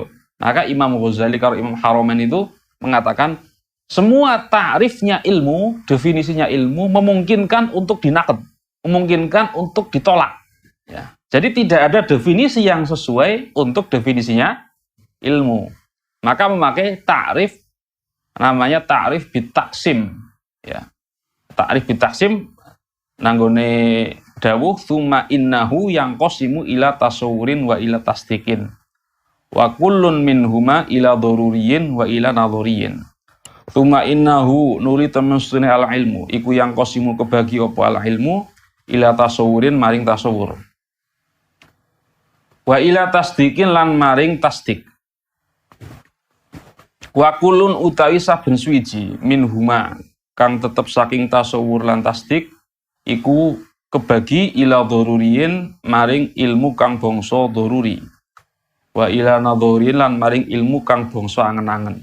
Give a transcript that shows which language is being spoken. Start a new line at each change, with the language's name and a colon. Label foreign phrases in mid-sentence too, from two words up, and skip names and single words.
Indonesian: Maka Imam Ghazali kalau Imam Haramain itu mengatakan semua ta'rifnya ilmu, definisinya ilmu memungkinkan untuk dinaqd, memungkinkan untuk ditolak. Ya. Jadi tidak ada definisi yang sesuai untuk definisinya ilmu. Maka memakai ta'rif namanya
Arabic: تعريف بالتقسيم. Ya. تعريف بالتقسيم
Javanese: nanggone dawuh
Arabic: ثم إنه ينقسم إلى تصور وإلى تصديق وكل منهما إلى ضروري وإلى نظري. ثم إنه
Javanese: nuli temestune
Arabic: العلم
Javanese: iku
Arabic: ينقسم
Javanese: kebagi apa
Arabic: العلم إلى تصور
Javanese: maring tasawur
Arabic: وإلى تصديق
Javanese: lan maring tasdik.
Arabic: وكل
Javanese: utawi saben suwiji minhuma kang tetep saking tasawur lan tasdik iku kebagi
Arabic: إلى ضروري
Javanese: maring ilmu kang bangsa daruri
Arabic: وإلى نظري
Javanese: lan maring ilmu kang bangsa angen-angen.